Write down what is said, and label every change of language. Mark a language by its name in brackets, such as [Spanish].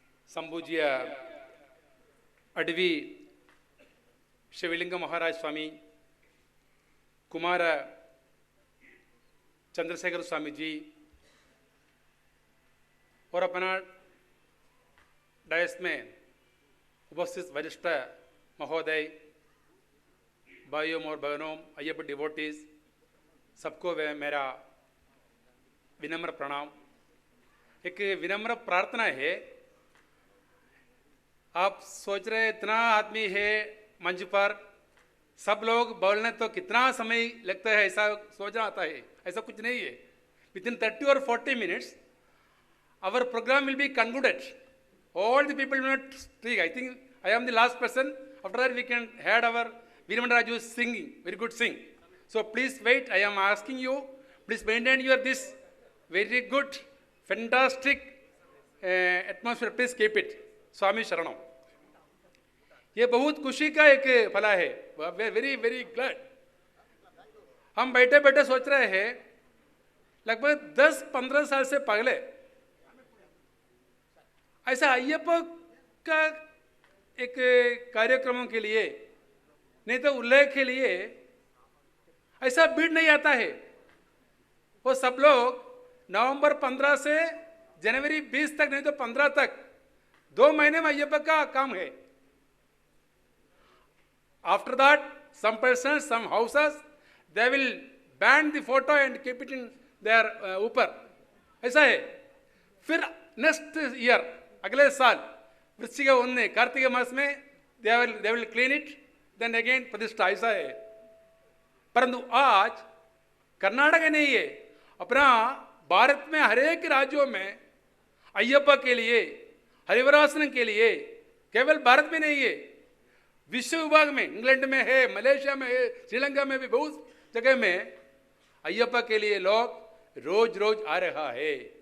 [Hindi] ಸಂಬೂಜಿಯ ಅಡವಿ ಶಿವಲಿಂಗ ಮಹಾರಾಜ ಸ್ವಾಮಿ, कुमार चंद्रशेखर स्वामी जी और अपना डायस में उपस्थित वरिष्ठ महोदय, भाइयों और बहनों, अय्यप्पा डिवोटीज, सबको मेरा विनम्र प्रणाम। एक विनम्र प्रार्थना है, आप सोच रहे इतना आदमी है मंच पर, सब लोग बोलने तो कितना समय लगता है ऐसा सोचना आता है, ऐसा कुछ नहीं है। [English] Within 30 or 40 minutes our program will be concluded. All the people will not speak. I think I am the last person. After that we can hear our Veeramandaraju singing, very good sing. So please wait, I am asking you, please maintain your this very good, fantastic atmosphere, please keep it. Swami Sharanam. [Hindi] ये बहुत खुशी का एक फला है, [English] Very very glad. [Hindi] हम बैठे बैठे सोच रहे हैं लगभग 10-15 साल से पहले ऐसा अय्यप्पा का एक कार्यक्रमों के लिए नहीं तो उल्लेख के लिए ऐसा भीड़ नहीं आता है। वो सब लोग नवंबर 15 से जनवरी 20 तक, नहीं तो 15 तक, 2 महीने में अय्यप्पा का काम है। [English] After that, some persons, some houses, they will ban the photo and keep it in their [Hindi] ऊपर, ऐसा है। फिर [English] next year, [Hindi] अगले साल वृश्चिक 1 कार्तिक मास में [English] they will clean it, then again [Hindi] प्रतिष्ठा, ऐसा है। परंतु आज कर्नाटक नहीं है, अपना भारत में हर एक राज्यों में अय्यप्पा के लिए, हरिवरासन के लिए, केवल भारत में नहीं है, विश्व विभाग में, इंग्लैंड में है, मलेशिया में है, श्रीलंका में भी बहुत जगह में अय्यप्पा के लिए लोग रोज रोज आ रहा है।